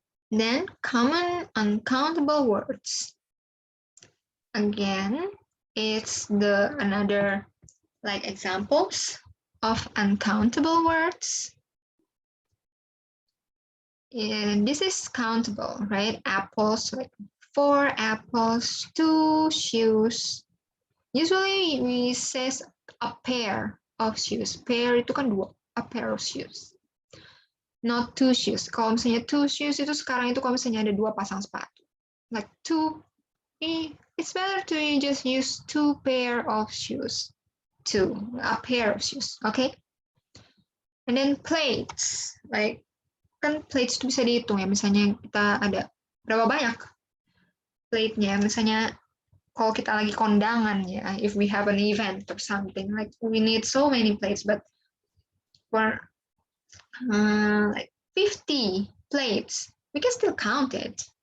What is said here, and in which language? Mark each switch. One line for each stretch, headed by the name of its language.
English: Then, common uncountable words. Again, it's the another like examples of uncountable words. And this is countable, right? Apples, like 4 apples, 2 shoes. Usually we say a pair of shoes. Pair
Indonesian: itu kan
English: 2, a pair of shoes. Not 2 shoes.
Indonesian: Kalau misalnya 2 shoes itu sekarang itu kalau misalnya ada 2 pasang sepatu.
English: Like 2, it's better to just use 2 pair of shoes. 2, a pair of shoes, okay? And then plates, like
Indonesian: kan plates itu bisa dihitung ya, misalnya kita ada berapa banyak plate-nya, misalnya kalau kita lagi kondangan ya,
English: if we have an event or something, like we need so many plates, but for like 50 plates, we can still count it.